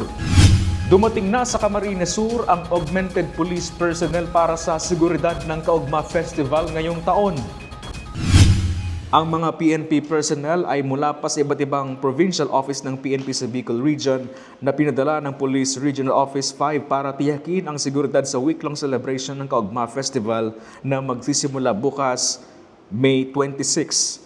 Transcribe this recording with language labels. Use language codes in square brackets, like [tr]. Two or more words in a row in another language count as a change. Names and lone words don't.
[tl] Dumating na sa Camarines Sur ang [en] augmented police personnel [tl] para sa seguridad ng Kaugma Festival ngayong taon. Ang mga [en] PNP personnel [tl] ay mula pa sa iba't ibang [en] provincial office [tl] ng PNP sa Bicol Region na pinadala ng Police Regional Office 5 para tiyakin ang seguridad sa [en] week-long celebration [tl] ng Kaugma Festival na magsisimula bukas May 26.